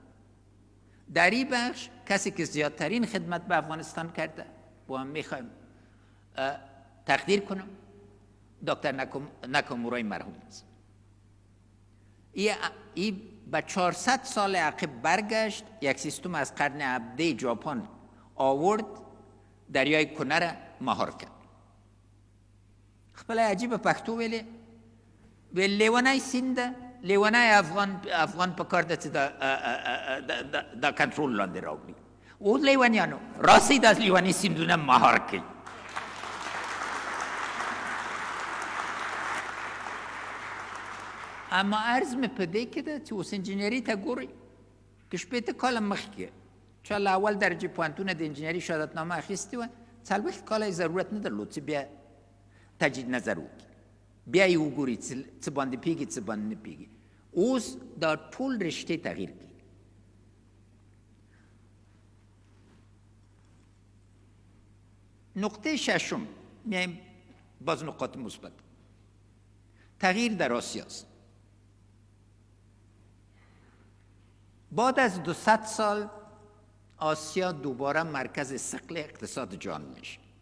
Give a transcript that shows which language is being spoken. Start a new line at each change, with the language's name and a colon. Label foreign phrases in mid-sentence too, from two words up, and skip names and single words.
Persian: در این بخش کسی که زیادترین خدمت به افغانستان کرده با هم میخوایم تقدیر کنم دکتر ناکامورای مرحوم است. این به 400 سال عقب برگشت، یک سیستم از قرن 17 ژاپن آورد، دریای کنه را مهار کرد.
Pashto: خپل عجیب پښتو ویلې لیونی سیند لیونی افغان په کار ده چې دا کنټرول لاندې راوړي. اوس لیونیانو راسئ دا لیونی سیندونه مهار کړئ. اما عرض مې په دې کې ده چې اوس انجینري ته ګورئ که شپېته کاله مخکې چا له اول درجې پوهنتونه د انجینري شهادتنامه اخیستې وه، 40 کاله یې ضرورت نه درلود چې بیا تجدید نظر وکړي، بیا یې وګوري څه باندې پیږي څه باندې نه پیږي. اوس دا ټول رشتې تغییر کړي.
Persian: نقطه ششم میایم باز نقاط مثبت. تغییر در آسیاست. بعد از 200 سال آسیا دوباره مرکز ثقل اقتصاد جهان میشه.